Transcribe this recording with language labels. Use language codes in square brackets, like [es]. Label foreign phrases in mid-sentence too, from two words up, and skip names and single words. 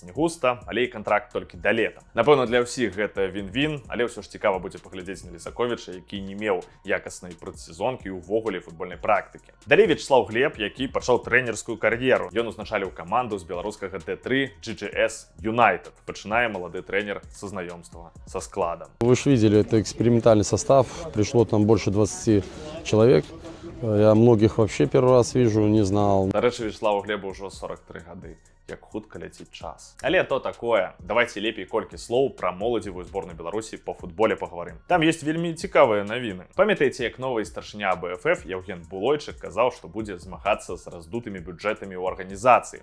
[be] Не густа, але і кантракт толькі да лета. Напэўна, для ўсіх гэта він-він, але ўсё ж цікава будзе паглядзець на Лісаковіча, які не меў якаснай прадсезонкі і ўвогуле футбольнай практыкі. Далей Вячеслав Глеб, які пачаў трэнерскую кар'еру. Ён узначаліў каманду з беларускага Д3 GGS United. Пачынае малады трэнер са знаёмства са складам. [ru] Вы же видели, это экспериментальный состав. Пришло там больше 20 человек. Я многих вообще первый раз вижу, не знал. [be] Дарэчы, Вячеславу Глебу ўжо 43 гады. Як хутка ляціць час. Але то такое. Давайте лепей колькі слоў пра моладзевую зборную Беларусі [ru] по футболе паговорым. [be] Там есть вельмі цікавыя навіны. Памятаеце, як новы старшыня АБФФ Евген Булойчык казаў, што будзе змагацца з раздутымі бюджэтамі ў арганізацыі.